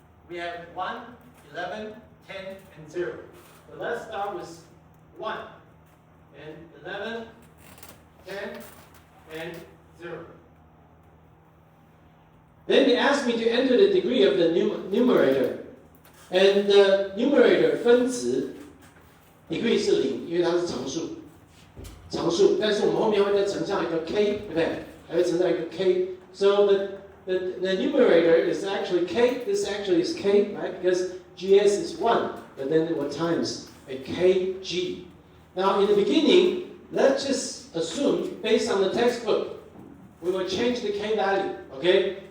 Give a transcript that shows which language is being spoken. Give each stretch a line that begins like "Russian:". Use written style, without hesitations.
English: We have 1, 11, 10, and 0. So let's start with 1, and 11, 10, and 0. Then they asked me to enter the degree of the numerator. And the numerator
Chinese: 分子
English: degree
Chinese: 是0，因为它是常数。常数，但是我们后面会再乘上一个 k， 对不对？还会乘上一个
English: k。So the numerator is actually k. This actually is k, right? Because gs is 1, but then it will times a kg. Now in the beginning, let's just assume, based on the textbook, we will change the k value. Okay?